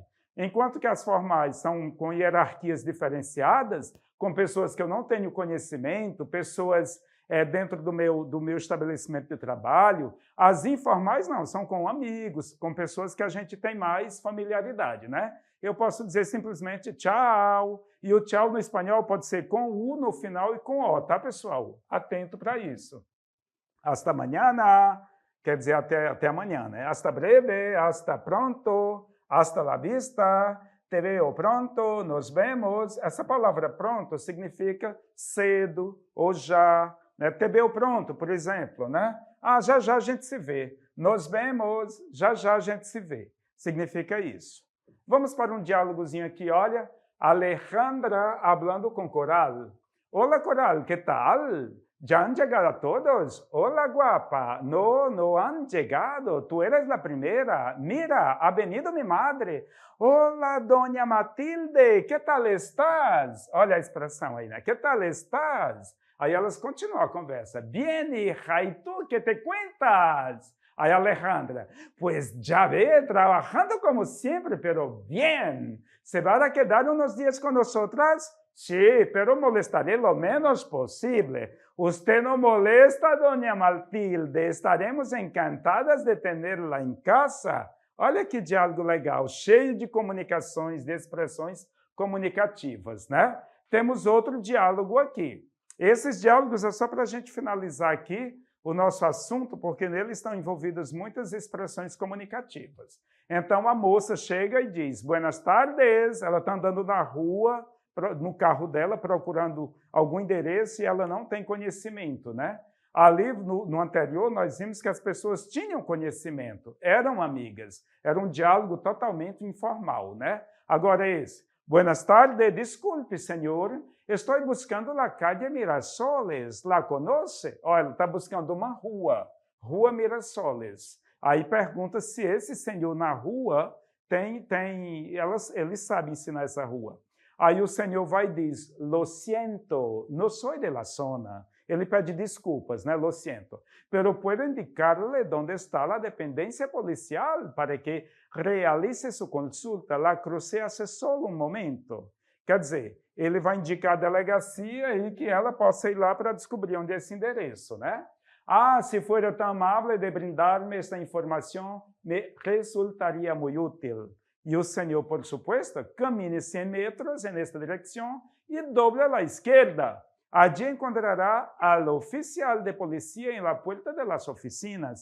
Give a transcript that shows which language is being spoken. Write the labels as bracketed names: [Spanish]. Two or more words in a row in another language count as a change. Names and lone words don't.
[Portuguese] Enquanto que as formais são com hierarquias diferenciadas, com pessoas que eu não tenho conhecimento, pessoas dentro do meu estabelecimento de trabalho, as informais não, são com amigos, com pessoas que a gente tem mais familiaridade, né? Eu posso dizer simplesmente tchau, e o tchau no espanhol pode ser com U no final e com O, tá, pessoal? Atento para isso. [Spanish] Hasta mañana, [Portuguese] quer dizer até amanhã, né? [Spanish] Hasta breve, hasta pronto, hasta la vista, te veo pronto, nos vemos. [Portuguese] Essa palavra pronto significa cedo ou já, né? [Spanish] Te veo pronto, [Portuguese] por exemplo, né? Ah, já já a gente se vê. [Spanish] Nos vemos, [Portuguese] já já a gente se vê. Significa isso. Vamos para um diálogozinho aqui, olha. Alejandra hablando com Coral. [Spanish] Olá, Coral, que tal? ¿Ya han llegado todos? Hola, guapa. No, no han llegado. Tú eres la primera. Mira, ha venido mi madre. Hola, doña Matilde. ¿Qué tal estás? [Portuguese] Olha a expressão aí, né? [Spanish] ¿Qué tal estás? [Portuguese] Aí elas continuam a conversa. [Spanish] Bien, hija. ¿Y tú qué te cuentas? Aí Alejandra. Pues ya ve, trabajando como siempre, pero bien. ¿Se va a quedar unos días con nosotras? Sí, pero molestaré lo menos posible. Usted no molesta, doña Matilde. Estaremos encantadas de tenerla em casa. [Portuguese] Olha que diálogo legal, cheio de comunicações, de expressões comunicativas, né? Temos outro diálogo aqui. Esses diálogos é só para a gente finalizar aqui o nosso assunto, porque nele estão envolvidas muitas expressões comunicativas. Então, a moça chega e diz, [Spanish] buenas tardes, [Portuguese] ela está andando na rua, no carro dela, procurando algum endereço e ela não tem conhecimento, né? Ali, no anterior, nós vimos que as pessoas tinham conhecimento, eram amigas, era um diálogo totalmente informal, né? Agora esse, [Spanish] buenas tardes, [Portuguese] desculpe, senhor, [Spanish] estou buscando a calle Mirasoles, ¿la conoce? [Portuguese] Olha, ela está buscando uma rua, Rua Mirasoles. Aí pergunta se esse senhor na rua eles sabem ensinar essa rua. Aí o senhor vai e diz, [Spanish] lo siento, no soy de la zona. [Portuguese] Ele pede desculpas, né? [Spanish] Lo siento. Pero puedo indicarle dónde está la dependencia policial para que realice su consulta. La crucé hace solo un momento. [Portuguese] Quer dizer, ele vai indicar a delegacia e que ela possa ir lá para descobrir onde é esse endereço, né? [Spanish] Ah, se fuera tan amable de brindarme esta informação, me resultaria muy útil. [Portuguese] E o senhor, [Spanish] por supuesto, camine 100 metros en esta dirección y doble a la izquierda. Allí encontrará al oficial de policía en la puerta de las oficinas.